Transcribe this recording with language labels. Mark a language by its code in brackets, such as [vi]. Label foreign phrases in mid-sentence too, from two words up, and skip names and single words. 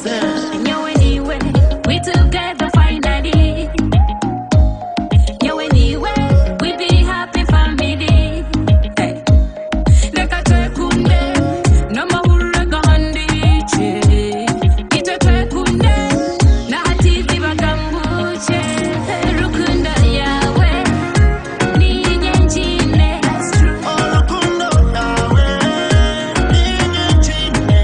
[nyn] Nyowe niwe, [en] we together finally. [nyn] Nyowe niwe, [en] we be happy family. Hey. [nyn] Leka twekunde, no mahurura gahandiche. Ite twekunde, na hatizi bagambuche. Rukundo yawe, ni nyenjine. Rukundo yawe, ni nyenjine.